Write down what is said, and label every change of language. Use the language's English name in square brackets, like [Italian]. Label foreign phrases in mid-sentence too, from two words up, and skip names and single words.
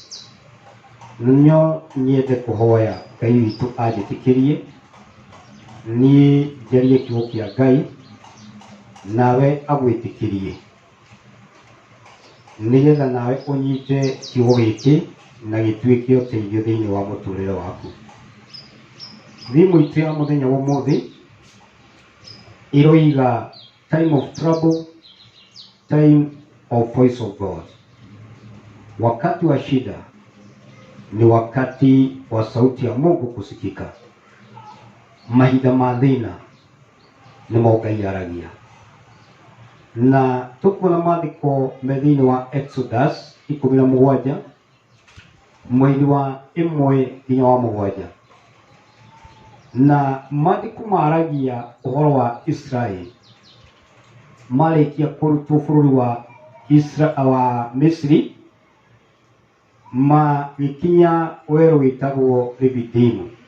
[Kikuyu] No nyende kũhoya Ngai witũ anjĩtĩkĩrie niĩ njarie kiugo kĩa Ngai, nawe agwĩtĩkĩrie nĩgetha nawe ũnyite kiugo gĩkĩ na gĩtuĩke ũteithio thĩinĩ wa mũtũrĩre waku. Thimũ itũ ya mũthenya wa ũmũthĩ ĩroiga [English] time of trouble, time of voice of God. [Swahili] Wakati wa shida ni wakati wa sauti ya Mungu kusikika. [Kikuyu] Mahinda ma thĩna nĩmo Ngai aragia. Na tũkuona maandĩko me thĩinĩ wa Exodus 17 mweri wa 1 nginya wa 7, na maandĩko maragia ũhoro wa Israeli marĩkia kũrutwo bũrũri wa Misri, magĩkinya werũ wĩtagwo Refidimu,